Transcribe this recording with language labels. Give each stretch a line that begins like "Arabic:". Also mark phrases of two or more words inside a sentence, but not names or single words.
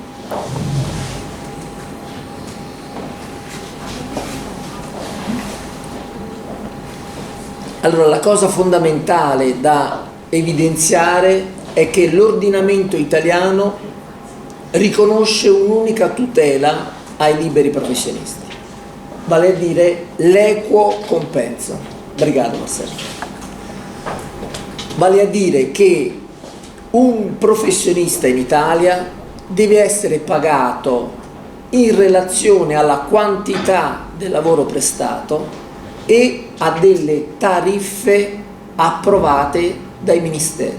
Italian: Allora, la cosa fondamentale da evidenziare è che l'ordinamento italiano riconosce un'unica tutela ai liberi professionisti, vale a dire l'equo compenso.
Portuguese: Obrigado, Marcelo.
Italian: Vale a dire che un professionista in Italia deve essere pagato in relazione alla quantità del lavoro prestato e a delle tariffe approvate dai ministeri.